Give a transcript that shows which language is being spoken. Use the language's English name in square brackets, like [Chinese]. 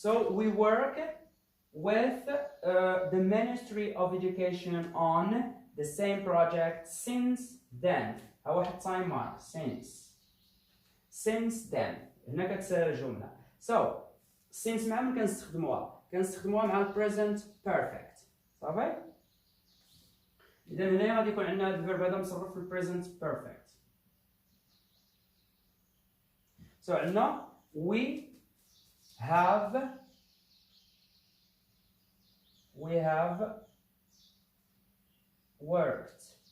[English] we work with the Ministry of Education on the same project since then. [Arabic] ها واحد time mark since then. هنا كتسال الجملة. since مع من كنستخدموها مع ال present perfect. صافي؟ إذا هنا غادي يكون عندنا هذا الفيرب هذا مصرف في ال present perfect. عندنا [English] we have worked.